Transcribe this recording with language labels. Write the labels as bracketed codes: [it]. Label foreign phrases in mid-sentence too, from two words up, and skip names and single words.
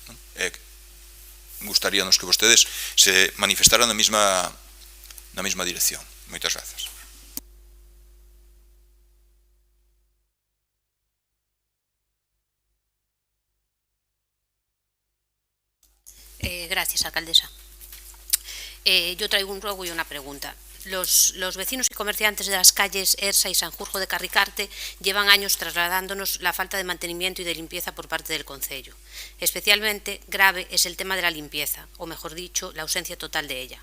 [gl] Gustaríanos que vostedes se manifestaran na mesma dirección. Moitas grazas. [es] Gracias, alcaldesa. Yo traigo un ruego y una pregunta. Los vecinos y comerciantes de las calles Ersa y Sanjurjo de Carricarte llevan años trasladándonos la falta de mantenimiento y de limpieza por parte del concello. Especialmente grave es el tema de la limpieza, o mejor dicho, la ausencia total de ella.